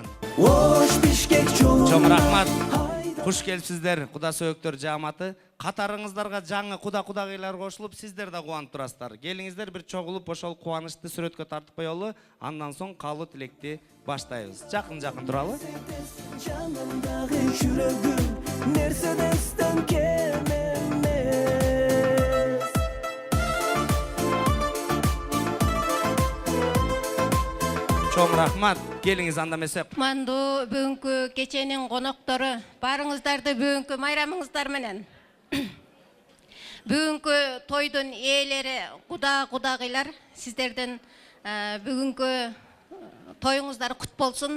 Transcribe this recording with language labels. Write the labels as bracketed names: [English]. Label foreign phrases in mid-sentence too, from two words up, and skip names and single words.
[Kyrgyz] Чоң рахмат. Куш келипсиздер, куда сөөктөр жааматы. Катарыңыздарга жаңы кудагыйлар кошулуп, сиздер да кубанып турасыздар. Келиңиздер бир чогулуп ошол кубанычты сүрөткө тартып коелу, андан соң калуу тилекти баштайбыз. Жакын туралы. [Kazakh] Жанымдағы жүрегім Мерседестен кем емес. [Kyrgyz] Чоң рахмат. Келиңиз анда эмесе. Манду бүгүнкү кеченин коноктору, барыңыздарды бүгүнкү майрамыңыздар менен. Бүгүнкү тойдун ээлери, кудагыйлар, сиздердин бүгүнкү тоюңуздар кут болсун.